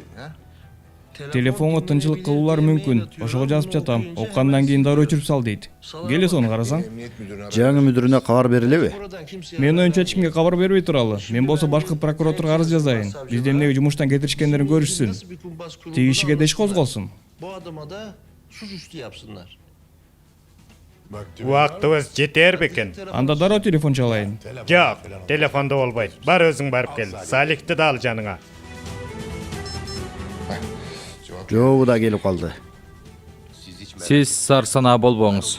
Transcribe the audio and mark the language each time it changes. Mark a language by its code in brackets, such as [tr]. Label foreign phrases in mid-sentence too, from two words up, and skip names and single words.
[ky] Телефонго тынчылык кылуулар мүмкүн. Ошого жазып жатам. Оккандан кийин дароо өчүрүп сал дейт. Келе сону карасаң. Жаңы мүдүрүнө кабар берилеби? Менин оюмча эч кимге кабар бербей туралы. Мен болсо башкы прокуратурага арыз жазайын. Бизди эмнеге жумуштан кетиришкендерин көрүшсүн. Тиги ишиге да иш козголсун. [tr] Bu adama da suçüstü yapsınlar. [ky] Убактыбыз жетер бекен. Анда дароо телефон чалайын. Жок, телефондо болбойт. Бар өзүң барып кел. Салихти да ал жаныңа. Жообу да келип калды. Сиз сарсанаа болбоңуз.